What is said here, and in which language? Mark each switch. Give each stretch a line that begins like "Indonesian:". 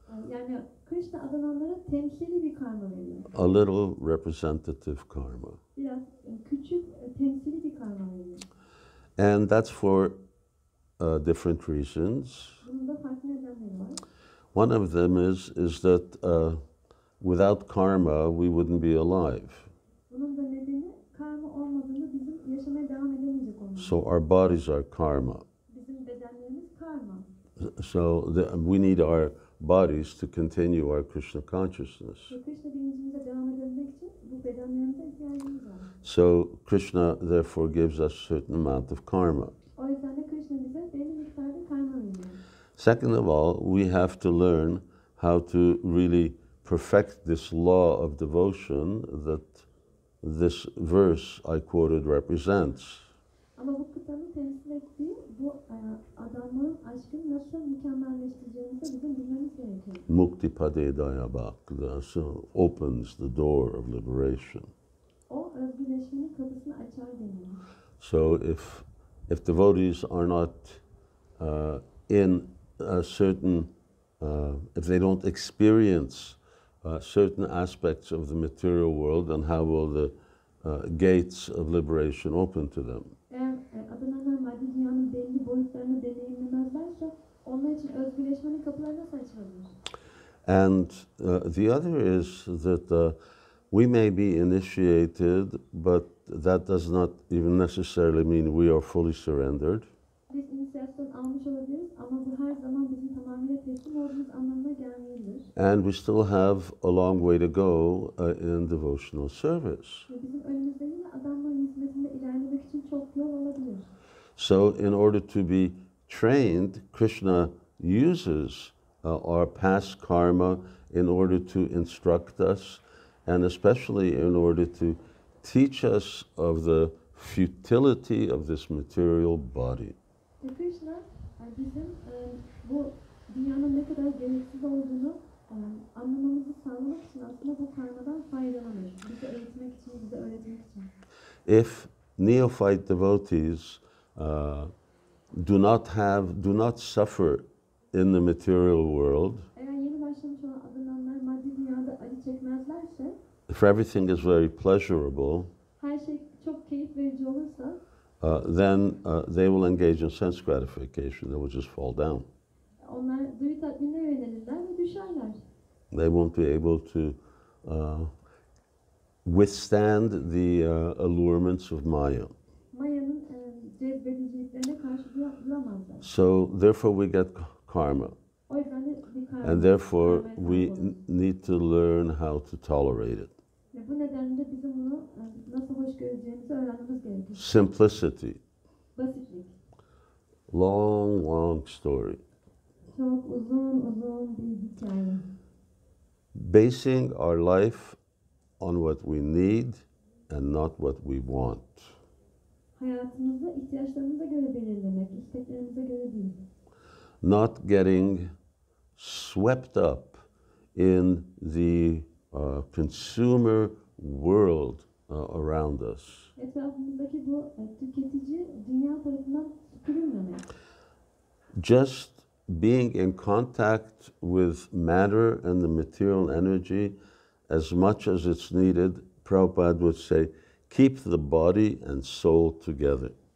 Turkish: Yani Krishna adananlara temsili bir karma veriyor.
English: A little representative karma.
Turkish: Biraz küçük temsili bir karma veriyor.
English: And that's for different reasons.
Turkish: Bunun da farklı nedenleri var.
English: One of them is that without karma we wouldn't be alive.
Turkish: Bunun da nedeni karma olmadığında bizim yaşamaya devam edemeyecek olmamız.
English: So our bodies are karma.
Turkish: Bizim bedenlerimiz karma.
English: So we need our bodies to continue our Krishna consciousness.
Turkish: Ve Krishna bilincimize devam edebilmek için bu bedenlerimize ihtiyacımız var.
English: So Krishna therefore gives us a certain amount of karma.
Turkish: O yüzden de Krishna bize belli miktarda karma veriyor.
English: Second of all, we have to learn how to really perfect this law of devotion that this verse I quoted represents.
Turkish: Ama bu kıtanın temsil ettiği bu adanmanın aşkını nasıl mükemmelleştireceğimizi bizim bilmemiz gerekiyor.
Sanskrit: Mukti pade dayabak,
English: so opens the door of liberation.
Turkish: O özgürleşmenin kapısını açar deniyor.
English: So if devotees are not in a certain, if they don't experience certain aspects of the material world, then how will the gates of liberation open to them?
Turkish: Eğer adananlar maddi dünyanın belli boyutlarını deneyimlemezlerse onlar için özgürleşmenin kapıları nasıl açılabilir?
English: And the other is that we may be initiated, but that does not even necessarily mean we are fully surrendered.
Turkish: Biz inisiyasyon almış olabiliriz ama bu her zaman bizim tamamıyla teslim olduğumuz anlamına gelmeyebilir.
English: And we still have a long way to go in devotional service.
Turkish: Ve bizim önümüzde yine adamların hizmetinde ilerlemek için çok yol olabilir.
English: So in order to be trained, Krishna uses our past karma in order to instruct us, and especially in order to teach us of the futility of this material body.
Turkish: Krishna bizim bu dünyanın ne kadar gereksiz olduğunu anlamamızı sağlamak için aslında bu karmadan faydalanır. Bizi eğitmek için, bize öğretmek için.
English: If neophyte devotees do not suffer in the material world,
Turkish: Eğer yeni başlamış olan adamlar maddi dünyada acı çekmezlerse,
English: if everything is very pleasurable,
Turkish: her şey çok keyif verici olursa,
English: then they will engage in sense gratification. They will just fall down.
Turkish: onlar duyu tatminine yönelirler ve düşerler.
English: They won't be able to withstand the allurements of Maya.
Turkish: Maya'nın cezbediciliklerine karşı duramazlar.
English: So therefore we get karma.
Turkish: O yüzden de bir karma.
English: And therefore
Turkish: karmaya
English: we
Turkish: sahip oluruz.
English: need to learn how to tolerate it.
Turkish: Ve bu nedenle bizim bunu nasıl hoş göreceğimizi öğrenmemiz gerekir.
English: Simplicity.
Turkish: Basitlik.
English: Long, long story.
Turkish: Çok uzun bir hikaye.
English: Basing our life on what we need and not what we want.
Turkish: Hayatımızı ihtiyaçlarımıza göre belirlemek, isteklerimize göre değil.
English: Not getting swept up in the consumer world around us.
Turkish: Etrafımızdaki bu tüketici dünya tarafından süpürülmemek.
English: Just being in contact with matter and the material energy as much as it's needed, Prabhupada would say, keep the body and soul together.